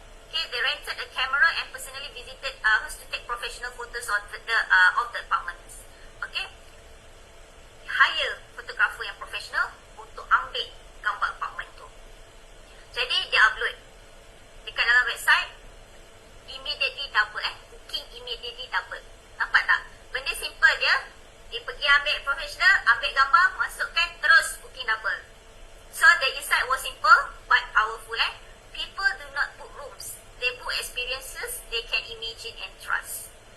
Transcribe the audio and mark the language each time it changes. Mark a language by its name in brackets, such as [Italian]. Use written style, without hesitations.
[English] Okay, they rented a camera and personally visited hosts to take professional photos of the apartments. [Malay] Okay, hire fotografer yang profesional untuk ambil gambar apartment tu. Jadi dia upload dekat dalam website, [English] immediately double booking immediately double. [Malay] Nampak tak? Benda simple dia pergi ambil profesional, ambil gambar, masukkan, terus booking double. [English] So the insight was simple but powerful. People do not book rooms, they book experiences they can imagine and trust.